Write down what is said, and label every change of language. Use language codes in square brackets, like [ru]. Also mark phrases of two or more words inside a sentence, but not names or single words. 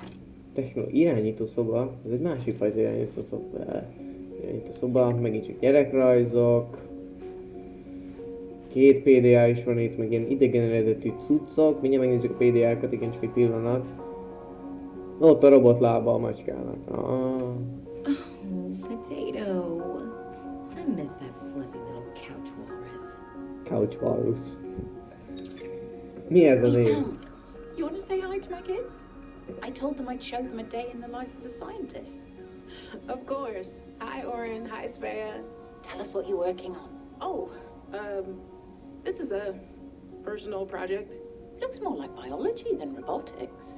[hu] Irányító szoba, ez egy másik fajta irányító szoba, megint csak gyerekrajzok. Két PDA is van itt, meg ilyen idegen eredetű cuccok. Mindjárt megnézzük a PDA-kat, igen, csak egy pillanat. Ott a robotlába a macskának. [en] Oh, potato. I miss that fluffy little couch walrus. Couch walrus. [hu] Mi ez az Hey, én? [en] Sam, you want to say hi to my kids? I told them I'd show them a day in the life of a scientist. Of course. Hi, Oren. Hi, Svea. Tell us what you're working on. Oh, this is a personal project. Looks more like biology than robotics.